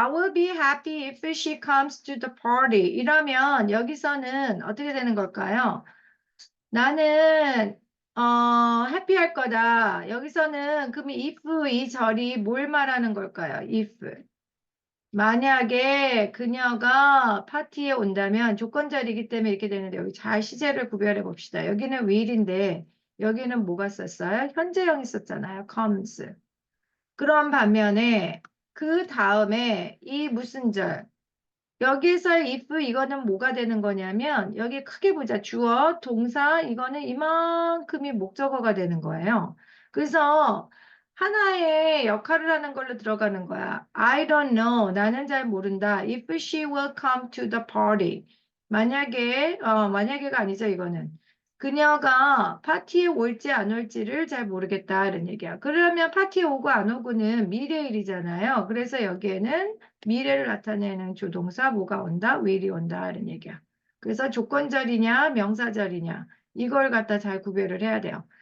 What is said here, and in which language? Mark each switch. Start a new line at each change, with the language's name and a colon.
English: I will be happy if she comes to the party.
Korean: 이러면 여기서는 어떻게 되는 걸까요? 나는 해피할 거다. 여기서는 그럼 if 이 절이 뭘 말하는 걸까요? if 만약에 그녀가 파티에 온다면 조건절이기 때문에 이렇게 되는데 여기 잘 시제를 구별해 봅시다. 여기는 will인데 여기는 뭐가 썼어요? 현재형이 썼잖아요. comes. 그런 반면에 그 다음에 이 무슨 절? 여기서 if 이거는 뭐가 되는 거냐면 여기 크게 보자. 주어, 동사 이거는 이만큼이 목적어가 되는 거예요. 그래서 하나의 역할을 하는 걸로 들어가는 거야.
English: I don't know.
Korean: 나는 잘 모른다.
English: If she will come to the party.
Korean: 만약에가 아니죠, 이거는. 그녀가 파티에 올지 안 올지를 잘 모르겠다. 이런 얘기야. 그러면 파티에 오고 안 오고는 미래일이잖아요. 그래서 여기에는 미래를 나타내는 조동사 뭐가 온다? will이 온다. 이런 얘기야. 그래서 조건절이냐, 명사절이냐. 이걸 갖다 잘 구별을 해야 돼요.